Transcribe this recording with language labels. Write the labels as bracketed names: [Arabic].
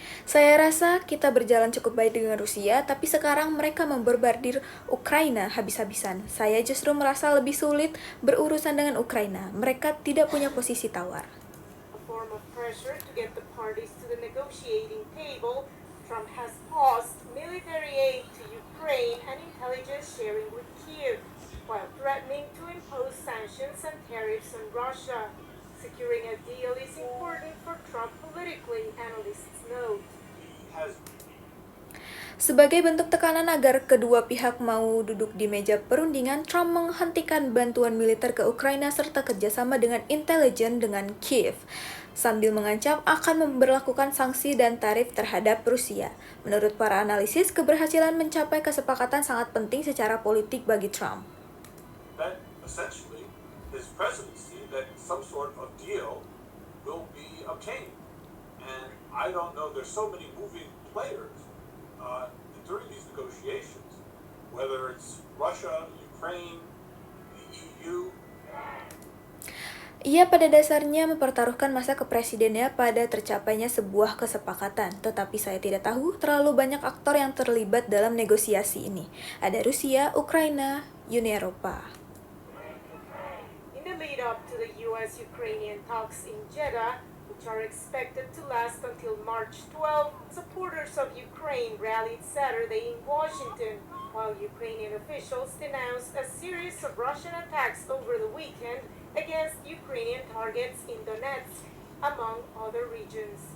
[Indonesian] Saya rasa kita berjalan cukup baik dengan Rusia, tapi sekarang mereka memborbardir Ukraina habis-habisan. Saya justru merasa lebih sulit berurusan dengan Ukraina. Mereka tidak punya posisi tawar. [English] A form of pressure to get the parties to the negotiating table, Trump has paused military aid to Ukraine and intelligence sharing with Kyiv, while threatening to impose sanctions and tariffs on Russia. Securing a deal is important for Trump politically, analysts note. [Indonesian] Sebagai bentuk tekanan agar kedua pihak mau duduk di meja perundingan, Trump menghentikan bantuan militer ke Ukraina serta kerjasama dengan intelijen dengan Kiev, sambil mengancam akan memberlakukan sanksi dan tarif terhadap Rusia. Menurut para analisis, keberhasilan mencapai kesepakatan sangat penting secara politik bagi Trump. [English] That essentially his presidency, that some sort of deal will be obtained. And I don't know, there's so many moving players during these negotiations, whether it's Russia, Ukraine, the EU. [Indonesian] Ia pada dasarnya mempertaruhkan masa kepresidennya pada tercapainya sebuah kesepakatan, tetapi saya tidak tahu terlalu banyak aktor yang terlibat dalam negosiasi ini. Ada Rusia, Ukraina, Uni Eropa. [English] In the lead-up to the U.S.-Ukrainian talks in Jeddah, which are expected to last until March 12, supporters of Ukraine rallied Saturday in Washington, while Ukrainian officials denounced a series of Russian attacks over the weekend against Ukrainian targets in Donetsk, among other regions.